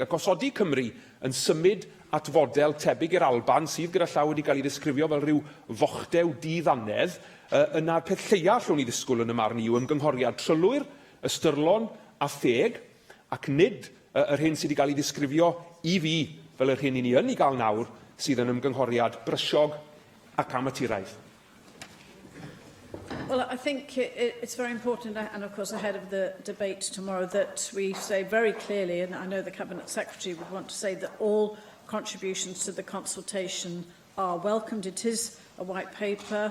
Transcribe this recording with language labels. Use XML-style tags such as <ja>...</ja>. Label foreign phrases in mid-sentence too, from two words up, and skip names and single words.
<cy>Ac os oedi Cymru yn symud at fodel tebyg i'r Alban, sydd gyda llaw wedi cael ei ddisgrifio fel rhyw fochdew di-ddannedd, yna'r peth lleia allwn ni ddisgwyl yn y marn i yw ymgynghoriad trylwyr, ystyrlon a theg, ac nid yr hyn sydd wedi cael ei ddisgrifio i fi fel yr hyn i ni yn ei gael nawr, sydd yn ymgynghoriad brysiog ac amaturaidd.</cy> <en>Well, I think it's very important, and of course ahead of the debate tomorrow, that we say very clearly, and I know the Cabinet Secretary would want to say, that all contributions to the consultation are welcomed. It is a white paper.</en>